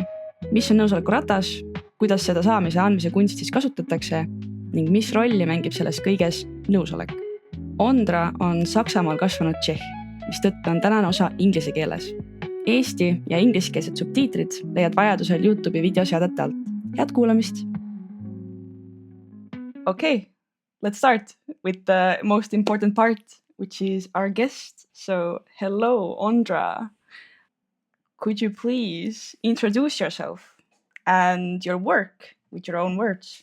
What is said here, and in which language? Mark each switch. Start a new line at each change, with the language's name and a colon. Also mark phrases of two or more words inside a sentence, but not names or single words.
Estonian: Mis on nõusolekuratas, kuidas seda saamise ja andmise kunstis kasutatakse ning mis rolli mängib selles kõiges nõusolek. Ondra on Saksamaal kasvanud tšehh, mistõttu on tänane osa inglise keeles. Eesti ja ingliskeelsed subtiitrid leiad vajadusel YouTube'i videoseadete alt. Head kuulamist!
English: Okay, let's start with the most important part, which is our guest. So, hello, Ondra. Could you please introduce yourself and your work with your own words?